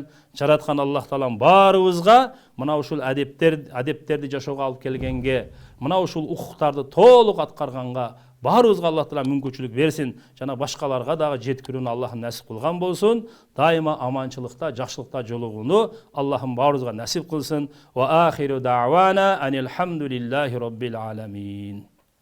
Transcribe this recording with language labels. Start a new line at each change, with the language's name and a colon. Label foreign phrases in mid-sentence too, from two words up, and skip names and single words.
Kyrgyz: Жараткан Аллах Таалам баарыбызга мына ушул адептерди жашоого алып келгенге, мына ушул укуктарды толук аткарганга баарыбызга Аллах Таала мүмкүнчүлүк берсин, жана башкаларга дагы жеткирүүнү Аллахым насип кылган болсун. Дайыма аманчылыкта, жакшылыкта жолугууну Аллахым баарыбызга насип кылсын.
Arabic: وآخر دعوانا أن الحمد لله رب العالمين.